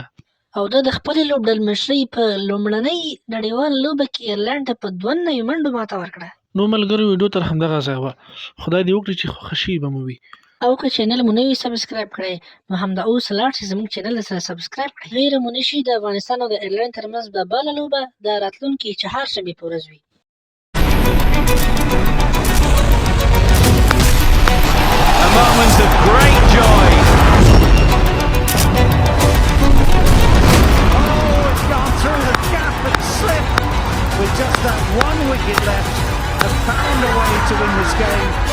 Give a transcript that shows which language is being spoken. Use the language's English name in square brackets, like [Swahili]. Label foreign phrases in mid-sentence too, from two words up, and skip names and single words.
[Pashto] او د خپلې لوبډلمشرۍ په لومړنۍ نړیوال لوبه کې ایرلند ته په 92 منډو ماته ورکړه. نو ملګرو ویډیو تر همدغه ځای وه. خدای دې وکړي چې خوښه شوي به مو وي. او که چینل مو نه وي سبسکرایب کړی نو همدا اوس لاړ شئ زموږ چینل سره سبسکرایب کړئ. غیر مو نشي د افغانستان او د ایرلند ترمنځ به بله لوبه د راتلونکي چهارشنبې په ورځ وي. [English] A moment of great joy. Oh, it's gone through the gap and slipped. With just that one wicket left, have found a way to win this game.